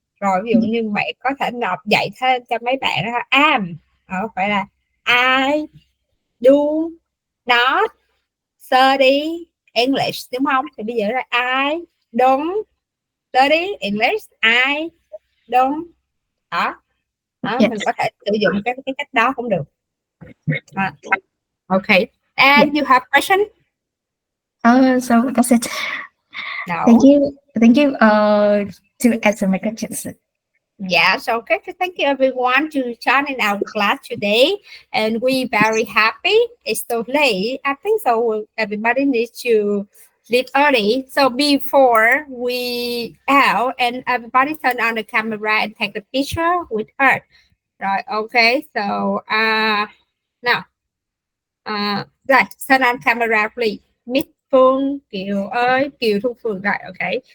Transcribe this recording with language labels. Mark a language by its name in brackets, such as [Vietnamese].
[Vietnamese] Rồi ví dụ như mẹ có thể đọc dạy thêm cho mấy bạn đó, am phải là [English] I do not study English, [Vietnamese] đúng không? Thì bây giờ là [English] I don't study English, I don't, [Vietnamese] đó, mình có thể sử dụng cái cách đó cũng được. [English] Okay, and you have question? So that's it. No. Thank you to answer my questions. Yeah, so okay, thank you everyone to join in our class today, and we very happy. It's so late, I think so everybody needs to leave early. So before we out, and everybody turn on the camera and take the picture with her. Right, okay, so now right, turn on camera please. [Vietnamese] Miss Phương, Kiều ơi, Kiều Thu Phương, right, okay.